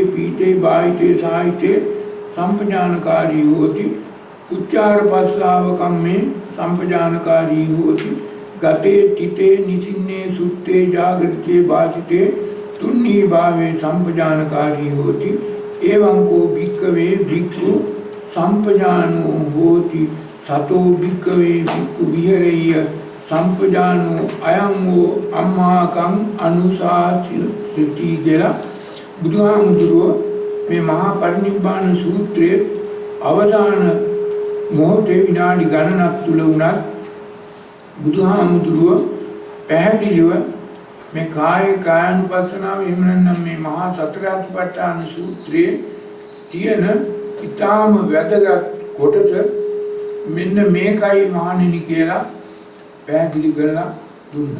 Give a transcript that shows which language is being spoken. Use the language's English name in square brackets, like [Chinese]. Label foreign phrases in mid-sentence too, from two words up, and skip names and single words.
[Pali] පීතේ බාහිතේ සාහිතේ සම්පජානකාරී හෝති උච්චාර පස්සාව කම්මේ සම්පජානකාරී හෝති ගතේ තිතේ නිසින්නේ සුත්තේ ජාගරිතේ වාසිතේ තුන්නී භාවේ සම්පජානකාරී හෝති එවං කෝ භික්ඛවේ භික්ඛු සම්පජානෝ හෝති සතෝ භික්ඛවේ භික්ඛු විහෙරෙය්‍ය සම්පජානෝ අයං වූ අම්මාකං අනුශාසිතී [Sinhala] කියලා බුදුහාමුදුරුව මේ මහා පරිනිබ්බාන සූත්‍රයේ අවසාන මොහොතේ විනාඩි ගණනක් තුල උනත් බුදුහාමුදුරුව පැහැදිලිව මේ කායානුපස්සනාව එහෙම නැත්නම් මේ මහා සතරාතිපට්ඨාන සූත්‍රයේ තියෙන ඊටාම වැදගත් කොටස මෙන්න මේකයි මහණෙනි කියලා පැහැදිලි කරලා දුන්නා.